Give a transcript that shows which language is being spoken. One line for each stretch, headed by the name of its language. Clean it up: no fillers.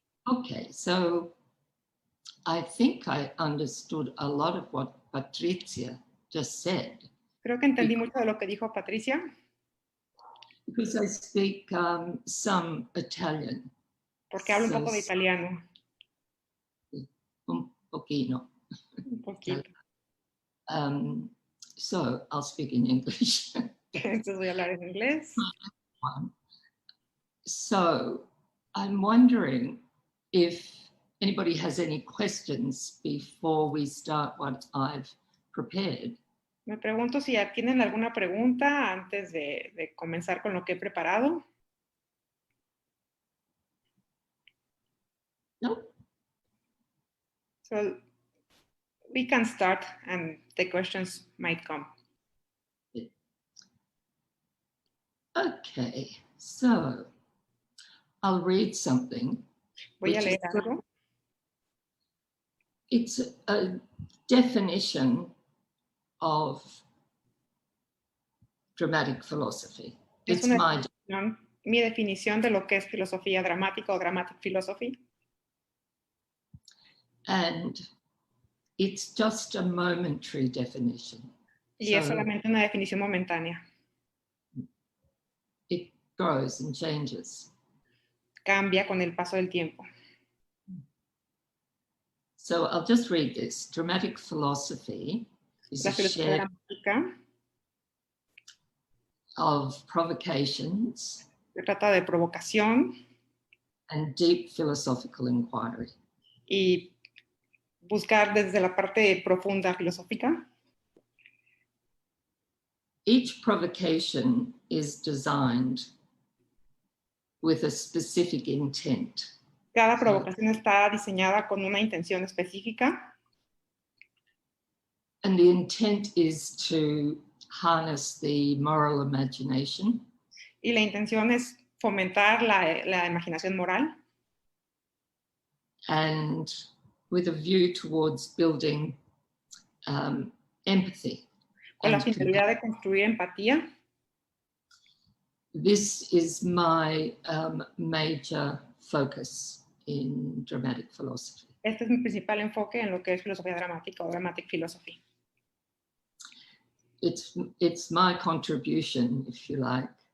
English: Okay, so I think I understood a lot of what Patricia just said.
Spanish: Creo que entendí mucho de lo que dijo Patricia.
English: Because I speak some Italian.
Spanish: Porque hablo un poco de italiano. Un poquito. Un poquito.
English: So I'll speak in English.
Spanish: Entonces voy a hablar en inglés.
English: So I'm wondering if anybody has any questions before we start what I've prepared.
Spanish: Me pregunto si tienen alguna pregunta antes de comenzar con lo que he preparado.
English: No? So we can start and the questions might come. Okay, so I'll read something.
Spanish: Voy a leer algo.
English: It's a definition of dramatic philosophy.
Spanish: Es mi definición de lo que es filosofía dramática o dramatic philosophy.
English: And it's just a momentary definition.
Spanish: Y es solamente una definición momentánea.
English: It grows and changes.
Spanish: Cambia con el paso del tiempo.
English: So I'll just read this. Dramatic philosophy is a shed of provocations.
Spanish: Se trata de provocación.
English: And deep philosophical inquiry.
Spanish: Y buscar desde la parte profunda filosófica.
English: Each provocation is designed with a specific intent.
Spanish: Cada provocación está diseñada con una intención específica.
English: And the intent is to harness the moral imagination.
Spanish: Y la intención es fomentar la imaginación moral.
English: And with a view towards building empathy.
Spanish: Con la finalidad de construir empatía.
English: This is my major focus in dramatic philosophy.
Spanish: Este es mi principal enfoque en lo que es filosofía dramática o dramatic philosophy.
English: It's my contribution, if you like.